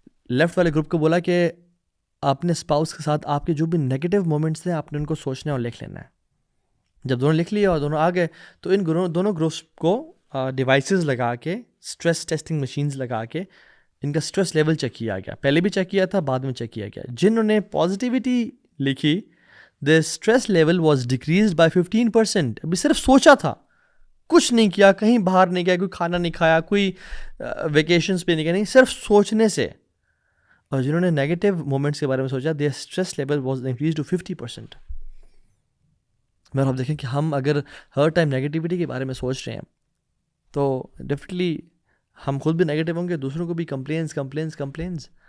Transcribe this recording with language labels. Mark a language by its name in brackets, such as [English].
[Urdu] Left والے group کو بولا کہ اپنے اسپاؤس کے ساتھ آپ کے جو بھی نیگیٹیو مومنٹس ہیں آپ نے ان کو سوچنا اور لکھ لینا ہے. جب دونوں لکھ لیے اور دونوں آ گئے تو ان دونوں گروپس کو ڈیوائسز لگا کے, اسٹریس ٹیسٹنگ مشینز لگا کے ان کا اسٹریس لیول چیک کیا گیا. پہلے بھی چیک کیا تھا, بعد میں چیک کیا گیا. جنہوں نے پازیٹیوٹی لکھی [English] the stress level was decreased by 15%. [Urdu] ابھی صرف سوچا تھا, کچھ نہیں کیا, کہیں باہر نہیں گیا, کوئی کھانا نہیں کھایا, کوئی ویکیشنز پہ نہیں گیا, نہیں, صرف سوچنے سے. اور جنہوں نے نیگیٹیو مومنٹس کے بارے میں سوچا [English] their stress level was increased to 50%. [Urdu] مگر آپ دیکھیں کہ ہم اگر ہر ٹائم نیگیٹیوٹی کے بارے میں سوچ رہے ہیں تو ڈیفینیٹلی ہم خود بھی نیگیٹیو ہوں گے, دوسروں کو بھی کمپلینس.